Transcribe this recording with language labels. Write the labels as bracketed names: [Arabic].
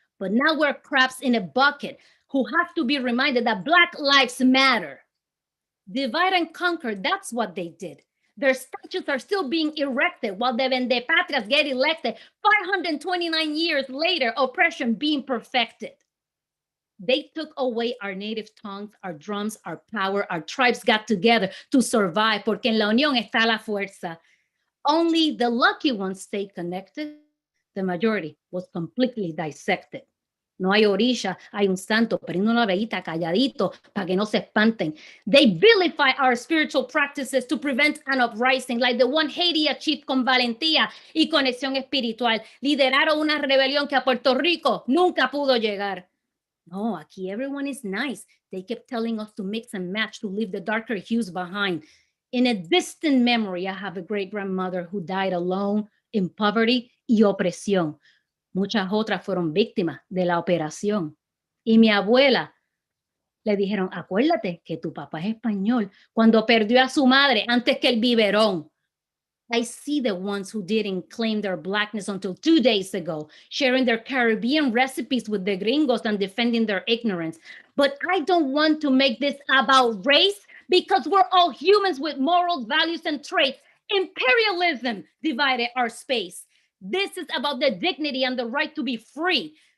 [English] But now we're crabs in a bucket who have to be reminded that Black lives matter. Divide and conquer, that's what they did. Their statues are still being erected while the vendepatrias get elected. 529 years later, oppression being perfected. They took away our native tongues, our drums, our power. Our tribes got together to survive, [Spanish] porque en la unión está la fuerza. [English] Only the lucky ones stayed connected. The majority was completely dissected. [Spanish] No hay orilla, hay un santo, prende una velita calladito para que no se espanten. [English] They vilify our spiritual practices to prevent an uprising, like the one Haiti achieved [Spanish] con valentía y conexión espiritual. Lideraron una rebelión que a Puerto Rico nunca pudo llegar. No, aquí [English] everyone is nice. They kept telling us to mix and match, to leave the darker hues behind. In a distant memory, I have a great-grandmother who died alone in poverty [Spanish] y opresión. Muchas otras fueron víctimas de la operación. Y mi abuela le dijeron, acuérdate que tu papá es español, cuando perdió a su madre antes que el biberón. [English] I see the ones who didn't claim their Blackness until 2 days ago, sharing their Caribbean recipes with the gringos and defending their ignorance. But I don't want to make this about race, because we're all humans with morals, values, and traits. Imperialism divided our space. This is about the dignity and the right to be free.